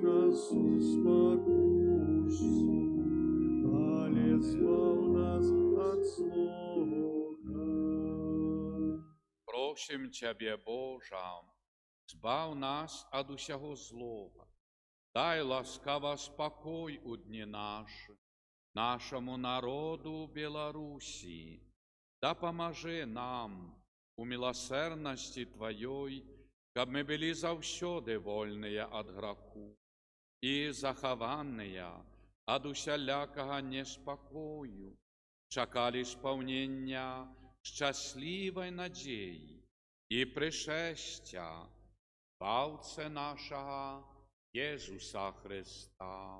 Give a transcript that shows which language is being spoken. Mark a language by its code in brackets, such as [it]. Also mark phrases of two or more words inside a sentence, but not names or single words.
[be] нас у спокусу, але збав нас от злого. Просім Цябе, Божа, збав нас ад усяго злога. Дай ласкава спакой у дні нашы, нашаму народу Беларусі. Дапамажы нам у міласэрнасці Тваёй, каб мы былі заўсёды вольныя ад граху і захаваныя ад усялякага неспакою, чакалі спаўнення шчаслівай надзеі і прышэсця Баўцы нашага Езуса Христа.